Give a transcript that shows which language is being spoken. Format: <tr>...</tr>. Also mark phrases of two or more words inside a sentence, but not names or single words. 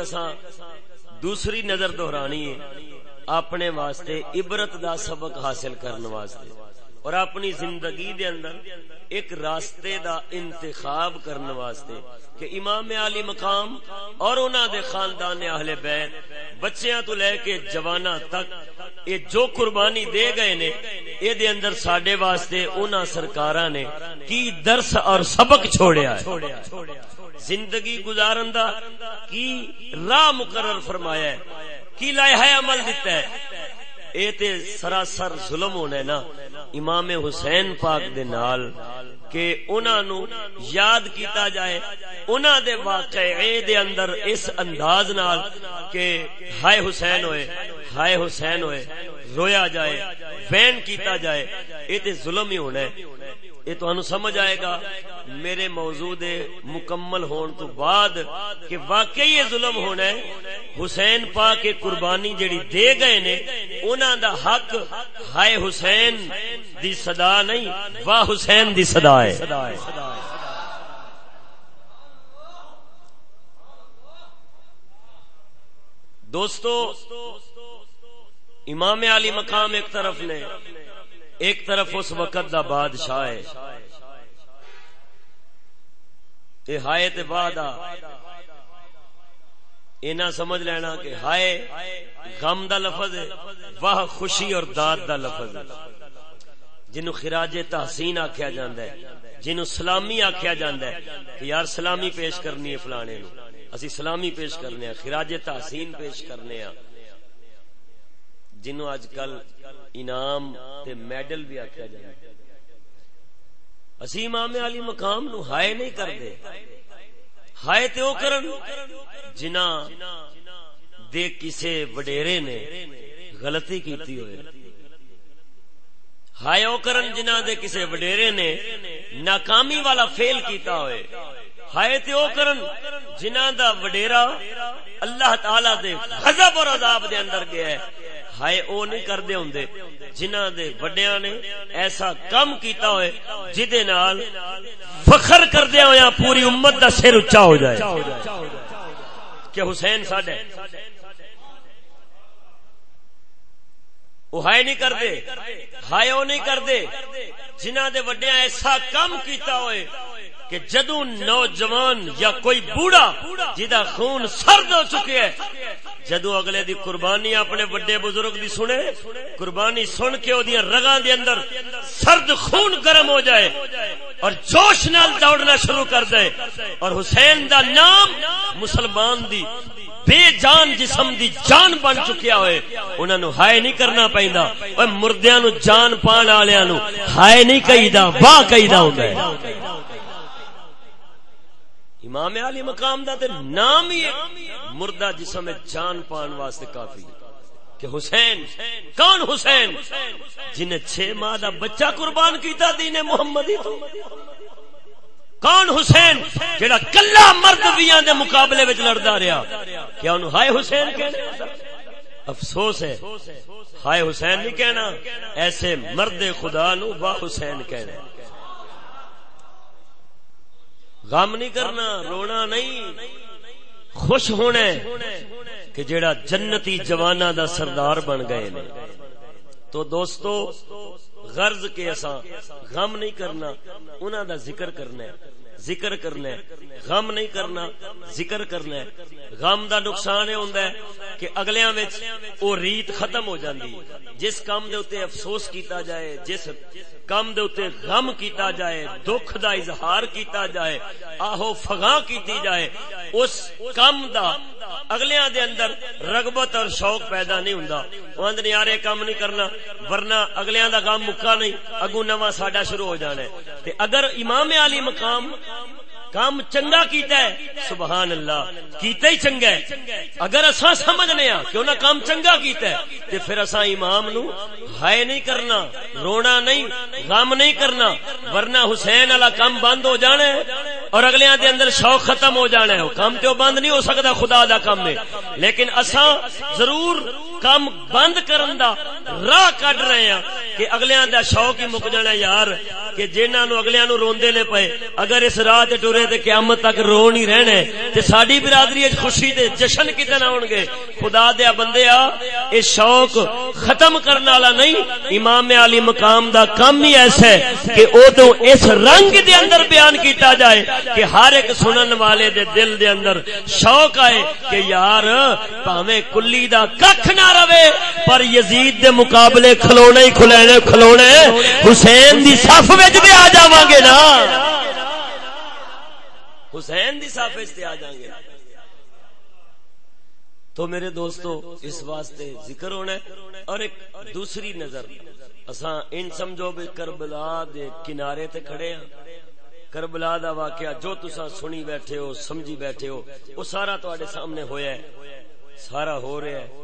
<pa>اساں دوسری نظر دہرانی ہے اپنے واسطے عبرت دا سبق حاصل کرنے واسطے اور اپنی زندگی دے اندر ایک راستے دا انتخاب کرنے واسطے کہ امام علی مقام اور انہاں دے خاندان اہل بیت بچیاں تو لے کے جواناں تک یہ جو قربانی دے گئے نے اے دے اندر ساڈے واسطے انہاں سرکاراں نے کی درس اور سبق چھوڑیا ہے، زندگی گزارن دا کی راہ مقرر فرمایا ہے، کی لائحہ عمل دیتا ہے۔ اے تے سراسر ظلم ہونا ہے نا امام حسین پاک دے نال کہ انہاں نو یاد کیتا جائے انہاں دے واقعے دے اندر اس انداز نال کہ ہائے حسین ہوئے ہائے حسین ہوئے رویا جائے وین کیتا جائے، اے تے ظلم ہی ہونا ہے۔ یہ تو انہوں سمجھ آئے گا میرے موضوع دے مکمل ہون تو بعد کہ واقعی یہ ظلم ہونا ہے۔ حسین پاک کے قربانی جڑی دے گئے نے انہاں دا حق ہائے حسین دی صدا نہیں واہ حسین دی صدا ہے۔ دوستو امام علی مقام ایک طرف نے، ایک طرف اس وقت دا بادشاہ ہے، اے ہائے تے بعد اینا سمجھ لینا کہ ہائے غم دا لفظ ہے، واہ خوشی اور داد دا لفظ ہے۔ جنوں خراج تحسین آکھیا جاندا ہے، جنوں سلامی آکھیا جاندا ہے کہ یار سلامی پیش کرنی ہے فلانے نو، اسی سلامی پیش کرنے ہیں، خراج تحسین پیش کرنے ہیں، جنوں اج کل انعام تے میڈل بھی آکھیا جاندا ہے۔ اسی امام علی مقام نو ہائے نہیں کردے، ہائے تے او کرن جنہاں دے کسے وڈیرے نے غلطی کیتی ہوئے، ہائے او کرن جنہاں دے کسے وڈیرے نے ناکامی والا فیل کیتا ہوئے، ہائے تے او کرن جنہاں دا وڈیرا اللہ تعالی دے غضب اور عذاب دے اندر گیا ہے، ہائے او نہیں کردے ہوندے جنہاں دے وڈیاں نے ایسا کم کیتا ہوئے جدے نال فخر کردے ہویا پوری امت دا سر اونچا ہو جائے کہ حسین ساڈا ہے۔ وہ ہائے نہیں کردے، ہائے وہ نہیں کردے جنہاں دے وڈیاں ایسا کم کیتا ہوئے کہ جدوں نوجوان یا کوئی بوڑھا جدا خون سرد ہو چکے ہے، جدوں اگلے دی قربانی اپنے بڑے بزرگ دی سنے، قربانی سن کے او دیاں رگاں دے اندر سرد خون گرم ہو جائے اور جوش نال دوڑنا شروع کر دے، اور حسین دا نام مسلمان دی بے جان جسم دی جان بن چکیا ہوئے، انہاں نو ہائے نہیں کرنا پیندا، اوے مردیاں نو جان پان والیاں نو ہائے نہیں کہیدا، واہ کہیدا ہوندا ہے۔ امام علی مقام دا تے نام ہی مردہ جسم میں جان پان واسطے کافی کہ حسین کون حسین جنہیں 6 ماہ دا بچہ قربان کیتا دین محمدی تو، کون حسین جڑا کلا مرد بیاں دے مقابلے وچ لڑدا رہیا، کیا انہوں ہائے حسین کہنے؟ افسوس ہے، ہائے حسین نہیں کہنا، ایسے مرد خدا نو واہ حسین کہنا۔ غم نہیں کرنا، رونا نہیں، خوش ہونا کہ جیڑا جنتی جوانا دا سردار بن گئے نے۔ تو دوستو غرض کے اساں غم نہیں کرنا، انہاں دا ذکر کرنا ہے، ذکر کرنا ہے، غم نہیں کرنا، ذکر کرنا ہے۔ غم دا نقصان یہ ہوندا ہے کہ اگلیاں وچ او ریت ختم ہو جاندی، جس کام دے اوتے افسوس کیتا جائے، جس کام دے اوتے غم کیتا جائے، دکھ دا اظہار کیتا جائے، آہو فغاں کیتی جائے، اس کام دا اگلیاں دے اندر رغبت اور شوق پیدا نہیں ہوندا، وہ اندر یار یہ کام نہیں کرنا ورنہ اگلیاں دا کام مکا نہیں، اگوں نواں ساڈا شروع ہو جانا ہے۔ تے اگر امام علی مقام کام چنگا کیتا ہے</pa> <ar>سبحان اللہ،</ar> <pa>کیتا ہی چنگا ہے، اگر اساں سمجھنے ہاں کہ انہاں کام چنگا کیتا ہے تے پھر اساں امام نو ہائے نہیں کرنا، رونا نہیں، غم نہیں کرنا، ورنہ حسین والا کام بند ہو جانا ہے اور اگلیاں دے اندر شوق ختم ہو جانا ہے۔ وہ کام تے بند نہیں ہو سکتا، خدا دا کام ہے، لیکن اساں ضرور کام بند کرن دا راہ کڈ رہے ہیں کہ اگلیاں دا شوق ہی مک جانا یار کہ جنہاں نو اگلیاں نو روندے نے پئے اگر اس راہ تے ٹرے تے قیامت تک رو نہیں رہنا تے ساڈی برادری وچ خوشی دے جشن کتے نہ ہون گے۔ خدا دے بندیا اے شوق ختم کرن والا نہیں، امام علی مقام دا کام ہی ایسا ہے کہ او تو اس رنگ دے اندر بیان کیتا جائے کہ ہر ایک سنن والے دے دل دے اندر شوق آئے کہ یار پاویں کلی دا ککھ نہ رہے پر یزید دے مقابلے کھلونے ہی کھلونے حسین دی صف وچ تے آ جاواں گے نا، حسین دی صف وچ تے آ جاواں گے۔ تو میرے دوستو اس واسطے ذکر ہونا ہے۔ اور ایک دوسری نظر اساں ان سمجھو بھی کربلا دے کنارے تے کھڑے ہیں، کربلا دا واقعہ جو تساں سنی بیٹھے ہو سمجھی بیٹھے ہو وہ سارا تواڈے سامنے ہویا ہے، سارا ہو رہا ہے۔</pa>